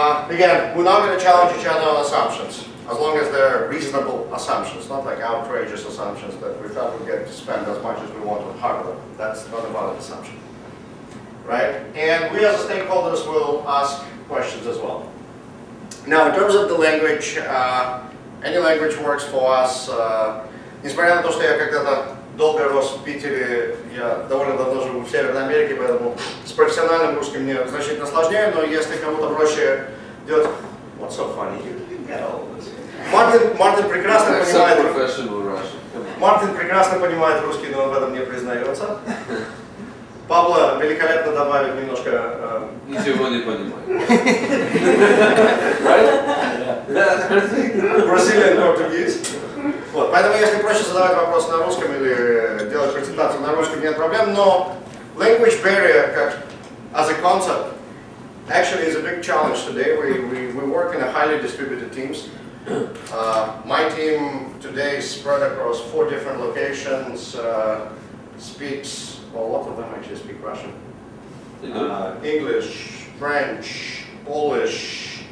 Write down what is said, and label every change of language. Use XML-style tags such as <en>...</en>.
<en>Again, we're not going to challenge each other on assumptions, as long as they're reasonable assumptions, not like outrageous assumptions that we thought we'd get to spend as much as we want on hardware. That's not a valid assumption. Right? And we as stakeholders will ask questions as well. Now, in terms of the language, any language works for us.</en> <ru>Несмотря на то, что я когда-то долго рос в Питере, я довольно давно живу в Северной Америке, поэтому с профессиональным русским мне значительно сложнее, но если кому-то проще делать...</ru> <en>What's so funny? You get all this.</en> <ru>Мартин прекрасно понимает... Мартин прекрасно понимает русский, но он в этом не признается. Пабло великолепно добавит немножко... Ничего не понимаю.</ru> <en>Brazilian Portuguese.</en> <ru>Вот, поэтому если проще задавать вопросы на русском или делать презентацию на русском, нет проблем, но</ru> <en>language barrier</en> <ru>как,</ru> <en>as a concept actually is a big challenge today. We work in a highly distributed teams. My team today is spread across 4 different locations, speaks, well, a lot of them actually speak Russian, English, French, Polish.</en>